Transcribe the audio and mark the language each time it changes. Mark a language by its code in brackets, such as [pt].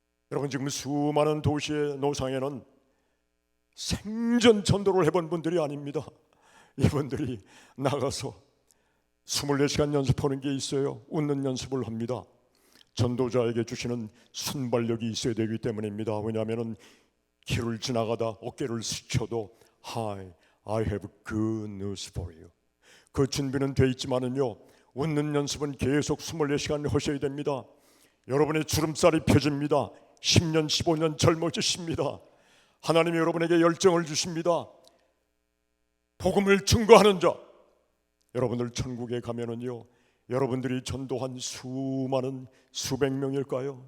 [ko] 여러분, 지금 수많은 도시의 노상에는 생전 전도를 해본 분들이 아닙니다. 이분들이 나가서 24시간 연습하는 게 있어요. 웃는 연습을 합니다. 전도자에게 주시는 순발력이 있어야 되기 때문입니다. 왜냐하면 길을 지나가다 어깨를 스쳐도 [en] Hi, I have good news for you. [ko] 그 준비는 돼 있지만은요, 웃는 연습은 계속 24시간 하셔야 됩니다. 여러분의 주름살이 펴집니다. 10년 15년 젊어지십니다. 하나님이 여러분에게 열정을 주십니다. 복음을 증거하는 자, 여러분들 천국에 가면은요, 여러분들이 전도한 수많은 수백 명일까요?